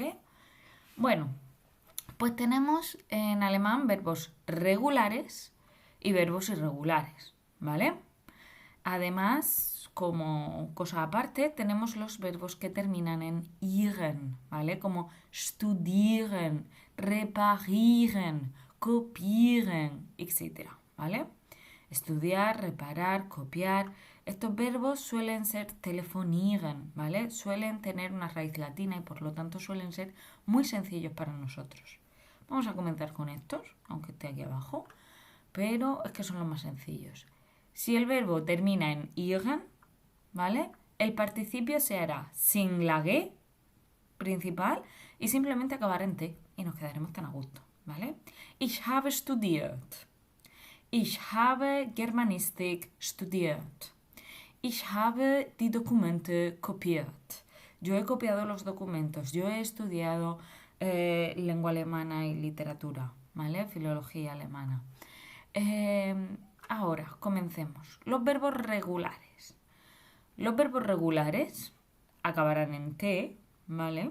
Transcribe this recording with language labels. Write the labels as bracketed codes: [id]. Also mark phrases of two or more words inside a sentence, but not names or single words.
[es] Bueno, pues tenemos en alemán verbos regulares y verbos irregulares, ¿vale? Además, como cosa aparte, tenemos los verbos que terminan en iren, ¿vale? [de] Como studieren, reparieren, kopieren, [es] etc., ¿vale? Estudiar, reparar, copiar. Estos verbos suelen ser telefonieren, ¿vale? Suelen tener una raíz latina y por lo tanto suelen ser muy sencillos para nosotros. Vamos a comenzar con estos, aunque esté aquí abajo, pero es que son los más sencillos. Si el verbo termina en iren, ¿vale? El participio se hará sin la G principal y simplemente acabar en T y nos quedaremos tan a gusto, ¿vale? [de] Ich habe studiert. Ich habe Germanistik studiert. Ich habe die Dokumente kopiert. [es] Yo he copiado los documentos. Yo he estudiado lengua alemana y literatura, ¿vale? Filología alemana. Ahora, comencemos. Los verbos regulares. Los verbos regulares acabarán en T, ¿vale?